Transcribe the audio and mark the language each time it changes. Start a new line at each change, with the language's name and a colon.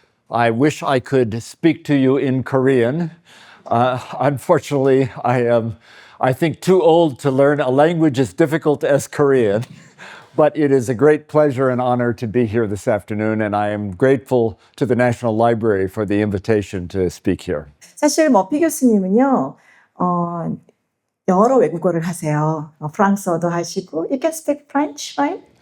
English: I wish I could speak to you in Korean. Unfortunately, I think, too old to learn a language as difficult as Korean. But it is a great pleasure and honor to be here this afternoon, and I am grateful to the National Library for the invitation to speak here.
Korean: 사실 머피 교수님은요, 여러 외국어를 하세요. 프랑스어도 하시고,
English: you can speak French, right?